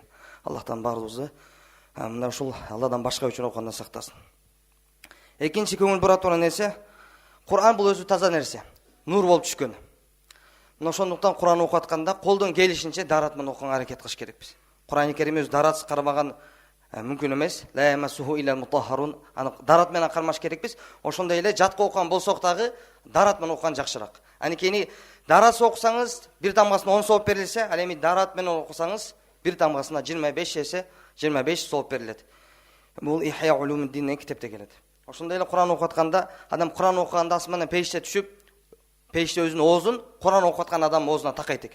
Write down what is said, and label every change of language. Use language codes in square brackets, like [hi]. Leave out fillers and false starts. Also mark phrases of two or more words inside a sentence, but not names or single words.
[ky] Аллахтан баарыбызды мына ушул Алладан башка үчүн окугандан сактасын. Экинчи көңүл бура турган нерсе, Куран бул өзү таза нерсе, нур болуп түшкөн. Мына ошондуктан Куран окуп атканда колдон келишинче дарат менен окуганга аракет кылыш керекпиз. Куран-ы Керим өзү даратсыз кармаган мүмкүн эмес. [ar] لا يمسه إلا المطهرون. [ky] Аны дарат менен кармаш керекпиз. Ошондой эле жатка окуган болсок дагы дарат менен окуган жакшыраак. Анткени даратсыз окусаңыз бир тамгасына 10 сооп берилсе, ал эми дарат менен окусаңыз бир тамгасына 25 есе 25 сооп берилет. Бул Ихя улумуддин деген китепте келет. Ошондой эле Куран окуп атканда, адам Куран окуганда асмандан периште түшүп, периште өзүнүн оозун Куран окуп аткан адам оозуна такайт экен.